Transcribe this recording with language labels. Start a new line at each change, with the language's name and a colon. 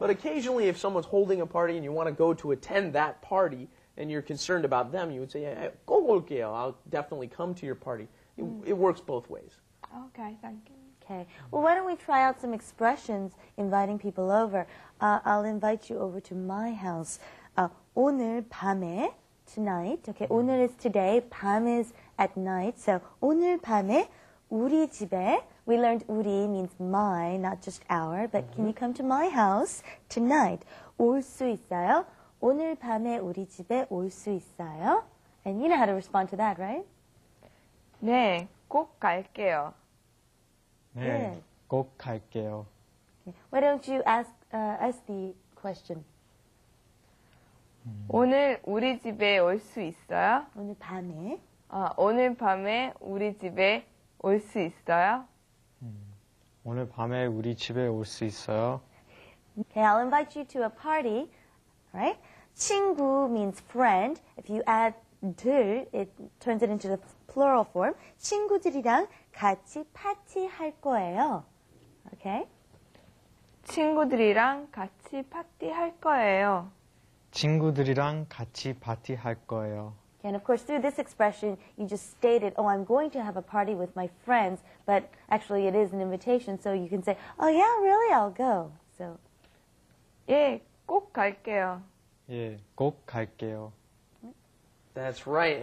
English: But occasionally if someone's holding a party and you want to go to attend that party and you're concerned about them, you would say
Korean: 꼭 올게요.
English: I'll definitely come to your party. It works both ways. Okay, thank you. Okay. Well, why don't we try out some expressions inviting people over? I'll invite you over to my house.
Korean: 오늘 밤에, tonight.
English: Okay, 오늘 is today, 밤 is at night.
Korean: So 오늘 밤에 우리 집에.
English: We learned 우리 means my, not just our. But can you come to my house tonight?
Korean: 올 수 있어요? 오늘 밤에 우리 집에 올 수 있어요?
English: And you know how to respond to that, right?
Korean: 네, 꼭 갈게요. 네, 꼭 갈게요.
English: Okay. Why don't you ask the question?
Korean: 오늘 우리 집에 올 수 있어요? 오늘 밤에. 오늘 밤에 우리 집에 올 수 있어요? 오늘 밤에 우리 집에 올 수 있어요?
English: Okay, I'll invite you to a party, right? 친구 means friend. If you add 들, it turns it into the plural form.
Korean: 친구들이랑 같이 파티할 거예요.
English: Okay?
Korean: 친구들이랑 같이 파티할 거예요. 친구들이랑 같이 파티할 거예요.
English: And of course, through this expression, you just stated, oh, I'm going to have a party with my friends, but actually it is an invitation, so you can say, oh, yeah, really, I'll go. So,
Korean: 예, 꼭 갈게요. 예, 꼭 갈게요.
English: That's right.